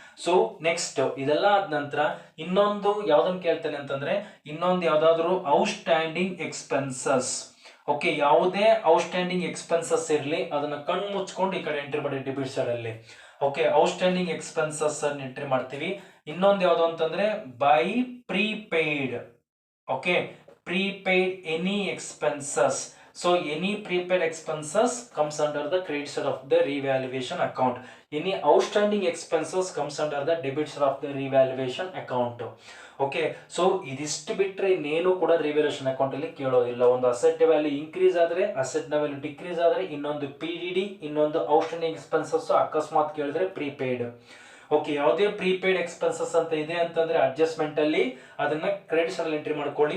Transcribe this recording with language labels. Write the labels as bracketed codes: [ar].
[kn] So next ಇದೆಲ್ಲ ಆದ ನಂತರ ಇನ್ನೊಂದು ಯಾವ್ದನ್ನ ಕೇಳ್ತೇನೆ ಅಂತಂದ್ರೆ ಇನ್ನೊಂದು ಯಾವ್ದಾದ್ರು ಔಟ್ಸ್ಟ್ಯಾಂಡಿಂಗ್ ಎಕ್ಸ್ಪೆನ್ಸಸ್. ಓಕೆ, ಯಾವುದೇ ಔಟ್ಸ್ಟ್ಯಾಂಡಿಂಗ್ ಎಕ್ಸ್ಪೆನ್ಸಸ್ ಇರಲಿ ಅದನ್ನ ಕಣ್ಣು ಮುಚ್ಕೊಂಡು ಈ ಕಡೆ ಎಂಟ್ರಿ ಮಾಡಿ ಡೆಬಿಟ್ ಸೈಡ್ ಅಲ್ಲಿ. ಓಕೆ, ಔಟ್ಸ್ಟ್ಯಾಂಡಿಂಗ್ ಎಕ್ಸ್ಪೆನ್ಸಸ್ ಅನ್ನು ಎಂಟ್ರಿ ಮಾಡ್ತೀವಿ. ಇನ್ನೊಂದು ಯಾವ್ದು ಅಂತಂದ್ರೆ by prepaid. [en] Okay, prepaid any expenses. So any prepaid expenses comes under the credit side of the revaluation account. Any outstanding expenses comes under the debit side of the revaluation account. [kn] Okay, so ಇದಿಷ್ಟು ಬಿಟ್ಟರೆ ಇನ್ನೇನು ಕೂಡ revaluation account ಅಲ್ಲಿ ಕೇಳೋದಿಲ್ಲ. ಒಂದು asset value increase ಆದ್ರೆ, asset ನ value decrease ಆದ್ರೆ, ಇನ್ನೊಂದು PDD, ಇನ್ನೊಂದು ಔಟ್ಸ್ಟ್ಯಾಂಡಿಂಗ್ ಎಕ್ಸ್ಪೆನ್ಸಸ್ ಅಕಸ್ಮಾತ್ ಕೇಳಿದ್ರೆ ಪ್ರೀಪೇಯ್ಡ್. ಓಕೆ, ಯಾವುದೇ ಪ್ರೀಪೇಯ್ಡ್ ಎಕ್ಸ್ಪೆನ್ಸಸ್ ಅಂತ ಇದೆ ಅಂತಂದ್ರೆ ಅಡ್ಜಸ್ಟ್ಮೆಂಟ್ ಅಲ್ಲಿ ಅದನ್ನ ಕ್ರೆಡಿಟ್ ಅಲ್ಲಿ ಎಂಟ್ರಿ ಮಾಡ್ಕೊಳ್ಳಿ.